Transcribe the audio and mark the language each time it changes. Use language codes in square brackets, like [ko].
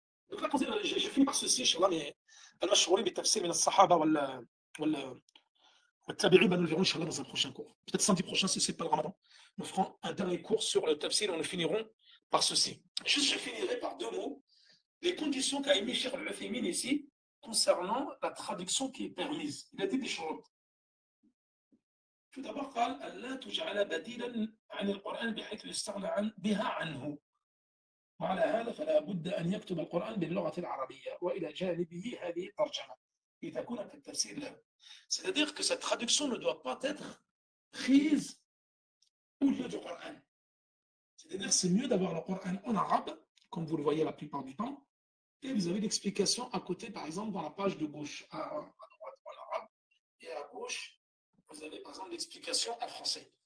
[fr] Donc là, j'ai fini par ceci, Inch'Allah, mais [ar] المشهورين بالتفسير من الصحابة والتابعين, [fr] nous le verrons, Inch'Allah, dans un prochain cours. Peut-être samedi prochain, si ce n'est pas le ramadan. Nous ferons un dernier cours sur le tafsir et nous finirons par ceci. Juste, je finirai par deux mots. Les conditions qu'a émis Cheikh Al-Uthaymin ici concernant la traduction qui est permise. Il a dit des choses. Tout d'abord, [ar] قال ألا تجعل بديلا عن القرآن بحيث يستغنى بها عنه. وعلى هذا فلا بد أن يكتب القرآن باللغة العربية وإلى جانبه هذه الترجمة إذا كنا في التفسير له. [fr] C'est-à-dire que cette traduction ne doit pas être prise au lieu du Coran. C'est-à-dire que c'est mieux d'avoir le Coran en arabe, comme vous le voyez la plupart du temps, et vous avez l'explication à côté, par exemple, dans la page de gauche, à droite en arabe, et à gauche, vous avez par exemple l'explication en français.